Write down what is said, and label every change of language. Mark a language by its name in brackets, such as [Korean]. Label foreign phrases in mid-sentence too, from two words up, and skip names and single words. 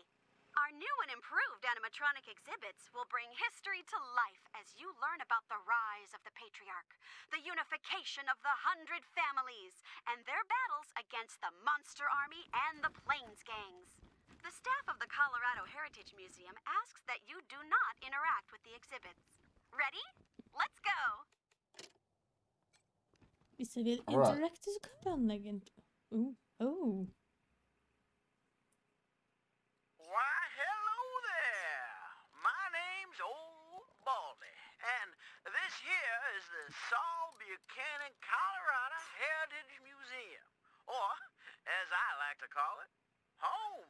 [English] Our new and improved animatronic exhibits will bring history to life as you learn about the rise of the patriarch, the unification of the 100 families, and their battles against the monster army and the plains gangs. The staff of the Colorado Heritage Museum asks that you do not interact with the exhibits. Ready? Let's go! [Danish] Hvis jeg vil interacte, så kan jeg egentlig... [English] Oh. Why, hello there. My name's Old Baldy, and this here is the Saul Buchanan Colorado Heritage Museum, or, as I like to call it, home.